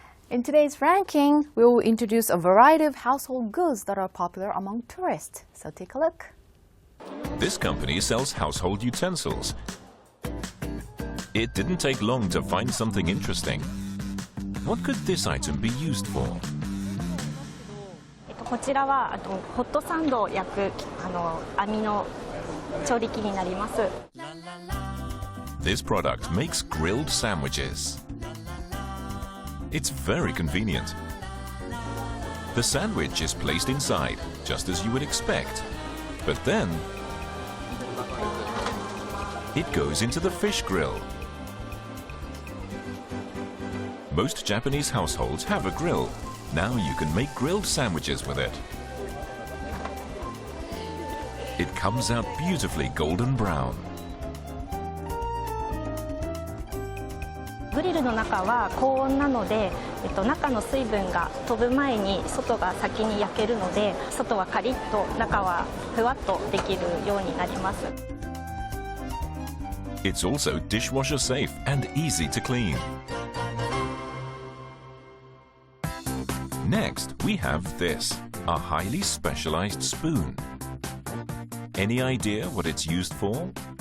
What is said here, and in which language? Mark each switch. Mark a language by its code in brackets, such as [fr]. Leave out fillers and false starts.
[en] In today's ranking, we will introduce a variety of household goods that are popular among tourists. So take a look. This company sells household utensils. It didn't take long to find something interesting. What could this item be used for? [ja] こちらはホットサンドを焼く網の調理器になります。 [en] This product makes grilled sandwiches. It's very convenient. The sandwich is placed inside, just as you would expect. But then, it goes into the fish grill. Most Japanese households have a grill. Now you can make grilled sandwiches with it. It comes out beautifully golden brown. [ja] グリルの中は高温なので、中の水分が飛ぶ前に外が先に焼けるので、外はカリッと中はふわっとできるようになります。 [en] It's also dishwasher safe and easy to clean. Next, we have this, a highly specialized spoon. Any idea what it's used for?